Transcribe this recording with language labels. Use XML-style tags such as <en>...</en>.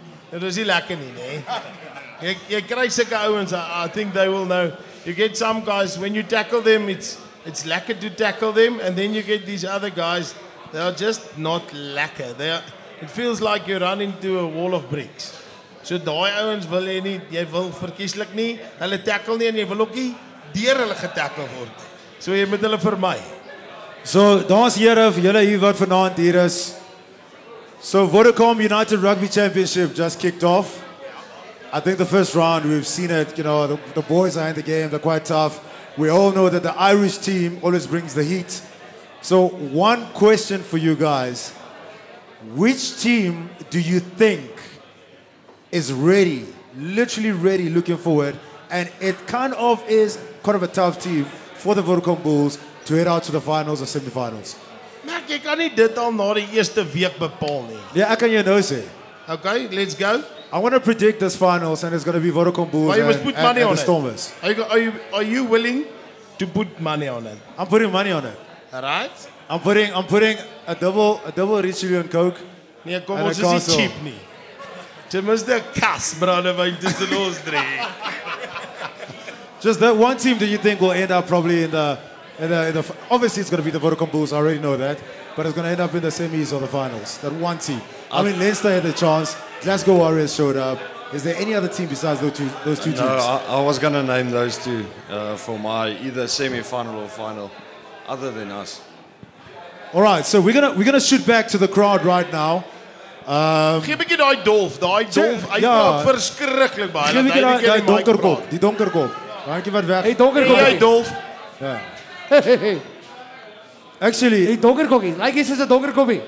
<af>Dit was nie lekker nie, nee. Jy kry sulke ouens,</af> <en>I think they will know. You get some guys, when you tackle them, it's lekker to tackle them, and then you get these other guys, they are just not lekker. It feels like you run into a wall of bricks.</en> <af>So daai ouens wil jy wil verkieslik nie, hulle tackle nie en jy wil ook nie deur hulle getackle word. So jy moet hulle vermy. So, dames en here, vir julle hier wat vanaand hier is.</af> <en>So, Vodacom United Rugby Championship just kicked off. I think the first round, we've seen it, you know, the boys are in the game, they're quite tough. We all know that the Irish team always brings the heat. So, one question for you guys. Which team do you think is ready, literally ready, looking forward, and it kind of is kind of a tough team for the Vodacom Bulls to head out to the finals or semi-finals?</en> <af>Maar jy kan nie dit al na die eerste week bepaal nie. Yeah, ek kan jou nou sê.</af> <en>Okay, let's go. I want to predict this finals, and it's going to be Vodacom Bulls you must put money on the Stormers. Are you willing to put money on it? I'm putting money on it. All right. I'm putting a double Richelieu and Coke.</en> <af>Nee, kom ons is nie cheap nie. Ten minste kas brandewyn tussen ons drie.</af> <en>Just that one team that you think will end up probably in the obviously it's going to be the Vodacom Bulls, I already know that, but it's going to end up in the semis or the finals. That one team. I mean, Leinster had the chance. Glasgow Warriors showed up. Is there any other team besides those two teams? No, I was going to name those two for my either semi-final or final, other than us. All right, so we're gonna shoot back to the crowd right now.</en> <af>Gee 'n bietjie daai dolf, hy praat verskriklik baie. Gee 'n bietjie daai donkerkop, die donkerkop. Dankie wat weg. Hey donkerkop. Hey dolf. Ja.</af> <en>Actually,</en> <af>hey donkerkopie. Like jy soos 'n donkerkopie.</af>